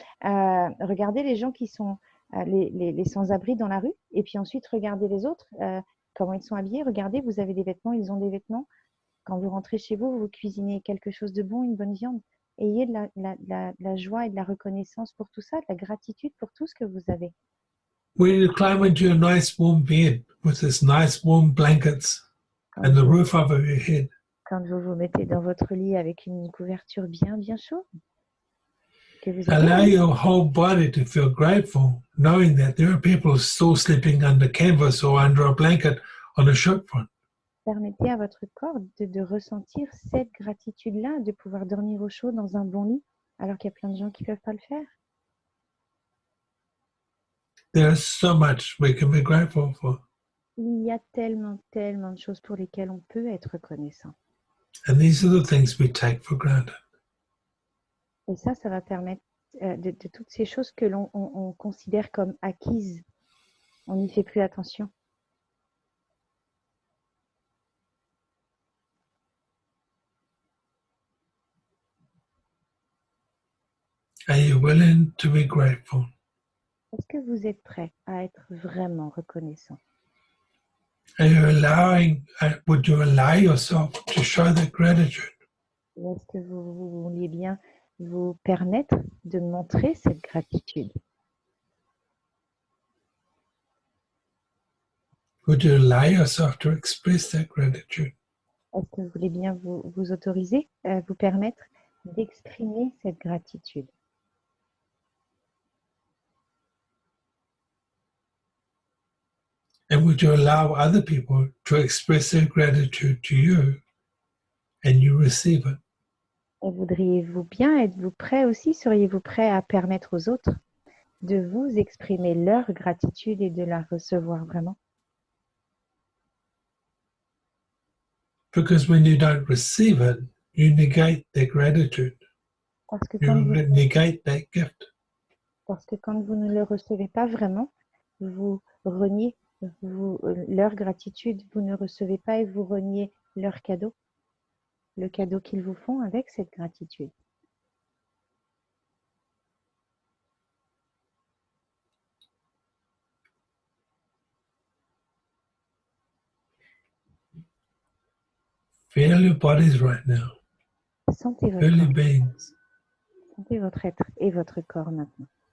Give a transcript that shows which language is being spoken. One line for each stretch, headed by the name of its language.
French: Regardez les gens qui sont les sans-abri dans la rue et puis ensuite regardez les autres, comment ils sont habillés. Regardez, vous avez des vêtements, ils ont des vêtements. Quand vous rentrez chez vous, vous cuisinez quelque chose de bon, une bonne viande. Ayez de la joie et de la reconnaissance pour tout ça, de la gratitude pour tout ce que vous avez.
English: When you climb into a nice warm bed with this nice warm blankets and the roof over your head,
French: Quand vous vous mettez dans votre lit avec une couverture bien chaude, que vous
English: allow
French: avez,
English: your whole body to feel grateful, knowing that there are people still sleeping under canvas or under a blanket on a shopfront.
French: permettez à votre corps de ressentir cette gratitude-là, de pouvoir dormir au chaud dans un bon lit, alors qu'il y a plein de gens qui ne peuvent pas le faire.
English: There's so much we can be grateful for.
French: Il y a tellement de choses pour lesquelles on peut être reconnaissant.
English: And these are the things we take for granted.
French: Et ça va permettre de toutes ces choses que on considère comme acquises. On n'y fait plus attention.
English: Are you willing to be grateful?
French: Est-ce que vous êtes prêt à être vraiment reconnaissant?
English: Are you would you allow yourself to show that gratitude?
French: Est-ce que vous vouliez bien vous permettre de montrer cette gratitude?
English: Would you allow yourself to express that gratitude?
French: Est-ce que vous voulez bien vous autoriser, vous permettre d'exprimer cette gratitude?
English: And would you allow other people to express their gratitude to you and you receive it?
French: Et voudriez-vous bien, êtes-vous prêt aussi, seriez-vous prêt à permettre aux autres de vous exprimer leur gratitude et de la recevoir vraiment?
English: Because when you don't receive it, you negate their gratitude.
French: Parce que
English: You negate that gift.
French: quand vous ne le recevez pas vraiment, vous reniez leur gratitude, vous ne recevez pas et vous reniez leur cadeau, le cadeau qu'ils vous font avec cette gratitude.
English: Feel your bodies right now.
French: Sentez votre
English: Feel your
French: corps,
English: beings.
French: sentez votre être et votre corps maintenant.